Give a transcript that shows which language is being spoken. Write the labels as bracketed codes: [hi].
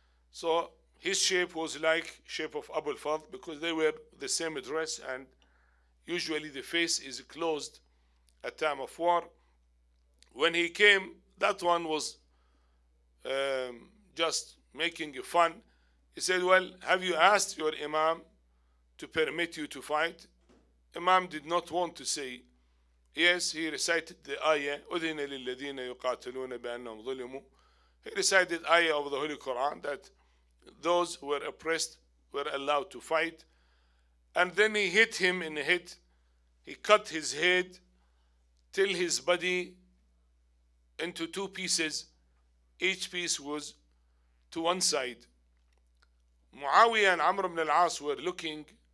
[en] So his shape was like shape of Abu al-Fadl because they were the same dress, and usually the face is closed at time of war. When he came, that one was just making fun. He said, well, have you asked your Imam to permit you to fight? Imam did not want to say yes. [ar] He recited the ayah, أُذِنَ لِلَّذِينَ يُقَاتِلُونَ بِأَنَّهُمْ ظُلِمُوا. [en] He recited ayah of the Holy Quran that those who were oppressed were allowed to fight. And then he hit him in the head. He cut his head till his body into two pieces. Each piece was to one side. Muawiyah and Amr ibn al-As were looking.